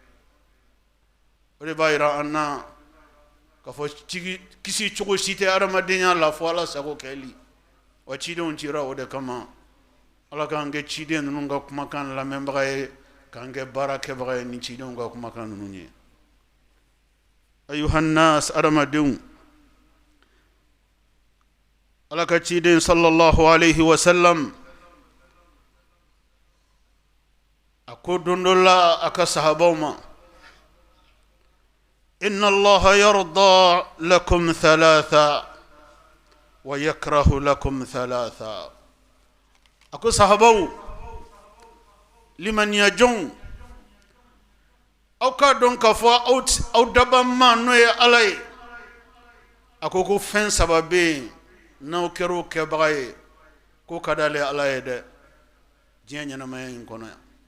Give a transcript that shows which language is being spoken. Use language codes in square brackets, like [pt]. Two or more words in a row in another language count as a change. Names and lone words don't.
[bm] o de b'a jira an na k'a fɔ kisi cogo si tɛ adamadenya la fo ala sago kɛli wa cidenw cira o de kama ala k'an kɛ ciden ninnu ka kumakan lamɛnbaga ye k'an kɛ baara kɛbaga ye ni cidenw ka kumakan ninnu ye ayuhannas adamadenw ala ka ciden [ar] صلى الله عليه وسلم [bm] a ko don dɔ la a ka sahabaw ma [ar] إن الله يرضى لكم ثلاثا ويكره لكم ثلاثا [bm] wa yakrahu lakum thalatha a ko sahabaw limaniya jɔnw aw ka dɔn k'a fɔ aw dabanma n'o ye ala ye a ko fɛn saba bɛ yen n'aw kɛra o kɛbaga ye ko ka d'ale ala ye dɛ diɲɛ ɲɛnamaya in kɔnɔ yan